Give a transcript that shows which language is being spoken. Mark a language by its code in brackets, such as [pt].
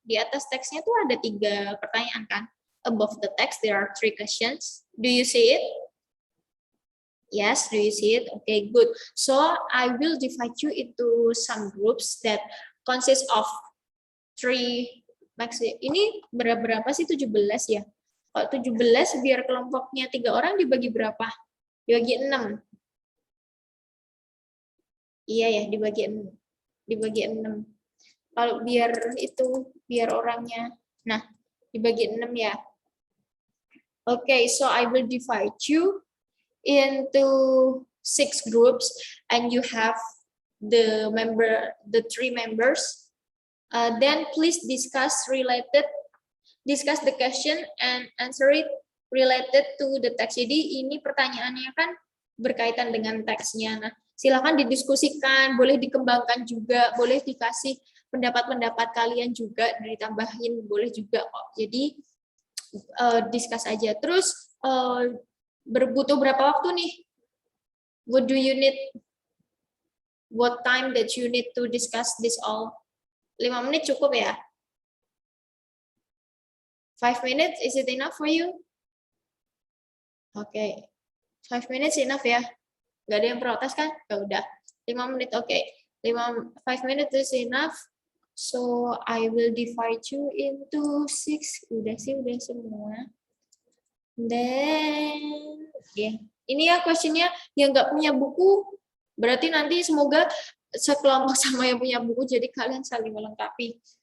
[id] Di atas teksnya tuh ada 3 pertanyaan kan? [en] Above the text there are 3 questions. Do you see it? Yes, do you see it? Okay, good. So I will divide you into some groups that consist of 3. [id] Max, ini berapa sih 17 ya? Kalau 17 biar kelompoknya 3 orang dibagi berapa? Dibagi 6. Iya ya, dibagi 6. Dibagi 6. Kalau biar orangnya. Nah, dibagi 6 ya. [en] Okay, so I will divide you into 6 groups and you have the 3 members. Then please discuss the question and answer it related to the text. [id] Jadi ini pertanyaannya kan berkaitan dengan teksnya. Nah, silakan didiskusikan, boleh dikembangkan juga, boleh dikasih pendapat-pendapat kalian juga, ditambahin boleh juga kok. Jadi discuss aja. Terus butuh berapa waktu nih? [en] What do you need? What time that you need to discuss this all? [id] 5 menit cukup ya? [en] 5 minutes, is it enough for you? [id] Okay. [en] 5 minutes enough [id] ya? Gak ada yang protes kan? Ya udah. 5 menit, oke. Okay. [en] 5 minutes is enough. So, I will divide you into 6. [id] Udah sih, udah semua. [en] Then, yeah. [id] Ini ya questionnya yang nggak punya buku, berarti nanti semoga sekelompok sama yang punya buku, jadi kalian saling melengkapi.